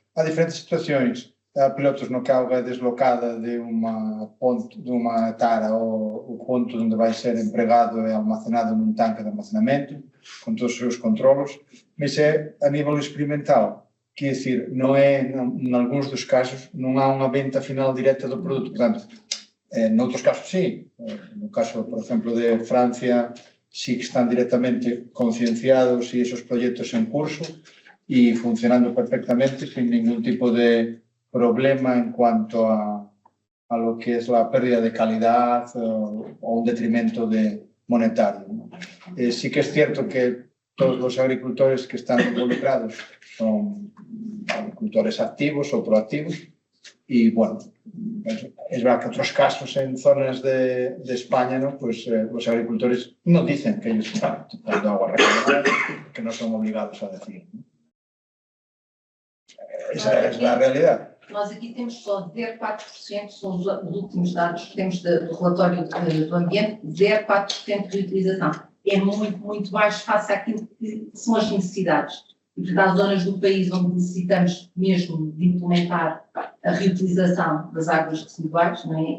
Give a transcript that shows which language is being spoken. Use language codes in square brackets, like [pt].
[pt] Há diferentes situações, há pilotos no que a auga é deslocada de uma ponte, de uma tara, ou o ponto onde vai ser empregado é almacenado num tanque de armazenamento, com todos os seus controlos, mas é a nível experimental. Quer dizer, não é, em alguns dos casos, não há uma venda final direta do produto. Portanto, noutros casos sim. [es] No caso, por exemplo, de Francia, sí que están diretamente concienciados y esos proyectos en curso y funcionando perfectamente sin ningún tipo de problema en cuanto a lo que es la pérdida de calidad o un detrimento monetario, ¿no? Sí que es cierto que todos los agricultores que están involucrados son agricultores activos o proactivos y bueno, es verdad que otros casos en zonas de España, ¿no? Pues los agricultores no dicen que ellos están dando agua regenerada, que no son obligados a decir, ¿no? Esa es la realidad. [pt] Nós aqui temos só 0,4%, são os últimos dados que temos do relatório do ambiente, 0,4% de utilização. É muito, muito baixo face àquilo que são as necessidades. E, portanto, há zonas do país onde necessitamos mesmo de implementar a reutilização das águas residuais, não é?